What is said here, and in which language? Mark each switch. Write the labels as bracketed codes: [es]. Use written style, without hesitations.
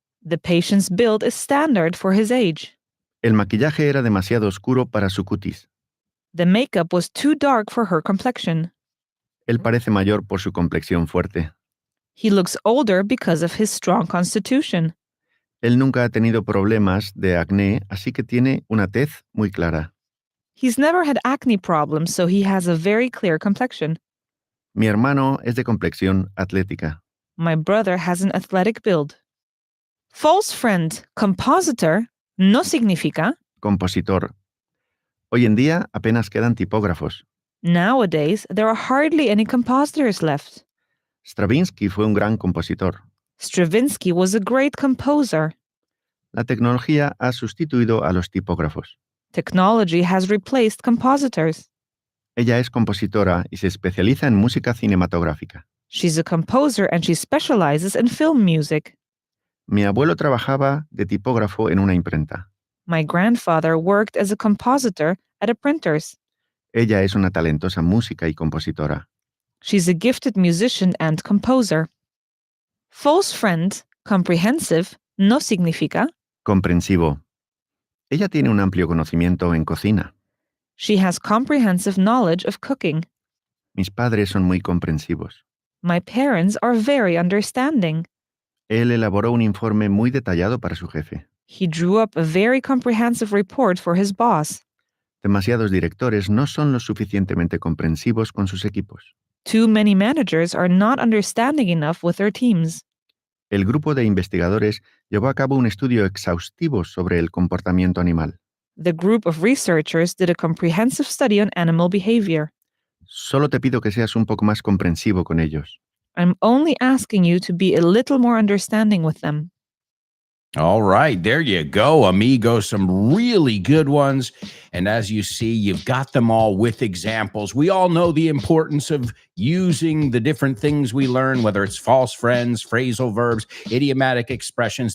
[en] The patient's build is standard for his age. [es] El maquillaje era demasiado oscuro para su cutis. [en] The makeup was too dark for her complexion. [es] Él parece mayor por su complexión fuerte. [en] He looks older because of his strong constitution. [es] Él nunca ha tenido problemas de acné, así que tiene una tez muy clara. [en] He's never had acne problems, so he has a very clear complexion. [es] Mi hermano es de complexión atlética. [en] My brother has an athletic build. False friend, compositor, [es] no significa. Compositor. Hoy en día apenas quedan tipógrafos. [en] Nowadays, there are hardly any compositors left. [es] Stravinsky fue un gran compositor. [en] Stravinsky was a great composer. [es] La tecnología ha sustituido a los tipógrafos. [en] Technology has replaced compositors. [es] Ella es compositora y se especializa en música cinematográfica. [en] She's a composer and she specializes in film music. [es] Mi abuelo trabajaba de tipógrafo en una imprenta. [en] My grandfather worked as a compositor at a printer's. [es] Ella es una talentosa música y compositora. [en] She's a gifted musician and composer. False friend, comprehensive, [es] no significa. Comprensivo. Ella tiene un amplio conocimiento en cocina. [en] She has comprehensive knowledge of cooking. [es] Mis padres son muy comprensivos. [en] My parents are very understanding. [es] Él elaboró un informe muy detallado para su jefe. [en] He drew up a very comprehensive report for his boss. [es] Demasiados directores no son lo suficientemente comprensivos con sus equipos. [en] Too many managers are not understanding enough with their teams. [es] El grupo de investigadores llevó a cabo un estudio exhaustivo sobre el comportamiento animal. [en] The group of researchers did a comprehensive study on animal behavior. [es] Solo te pido que seas un poco más comprensivo con ellos. [en] I'm only asking you to be a little more understanding with them. All right, there you go, amigo. Some really good ones. And as you see, you've got them all with examples. We all know the importance of using the different things we learn, whether it's false friends, phrasal verbs, idiomatic expressions.